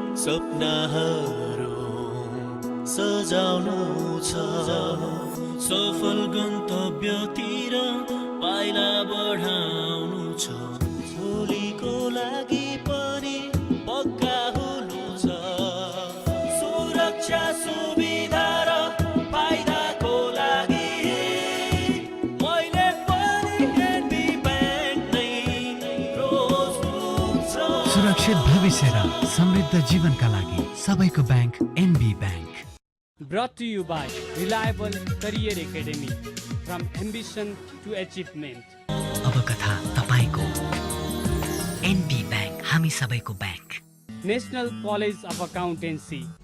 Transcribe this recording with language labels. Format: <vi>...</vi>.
<ne>सपनाहरू सजाउनु छ, सफल गन्तव्यतिर पाइला बढाउनु छ, भोलिको लागि पनि पक्का हुनु छ, सुरक्षा सुविधा र फाइदाको लागि मैले पनि एनबी ब्याङ्क नै रोज्नु छ। सुरक्षित भविष्य र समृद्ध जीवनका लागि सबैको bank NB bank.</ne> <en>Brought to you by Reliable Career Academy, from ambition to achievement.</en> <ne>अब कथा तपाईको एनबी ब्याङ्क हामी सबैको bank.</ne> <en>National College of Accountancy.</en>